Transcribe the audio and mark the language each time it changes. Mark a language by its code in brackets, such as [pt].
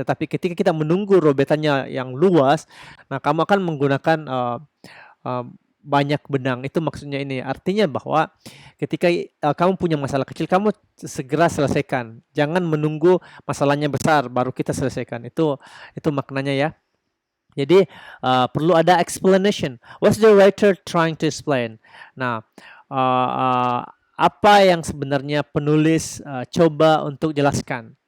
[id] Tetapi ketika kita menunggu robekannya yang luas, nah kamu akan menggunakan banyak benang. Itu maksudnya ini. Artinya bahwa ketika kamu punya masalah kecil, kamu segera selesaikan. Jangan menunggu masalahnya besar baru kita selesaikan. Itu maknanya ya. Jadi perlu ada explanation. [en] What's the writer trying to explain? [id] Nah, apa yang sebenarnya penulis coba untuk jelaskan?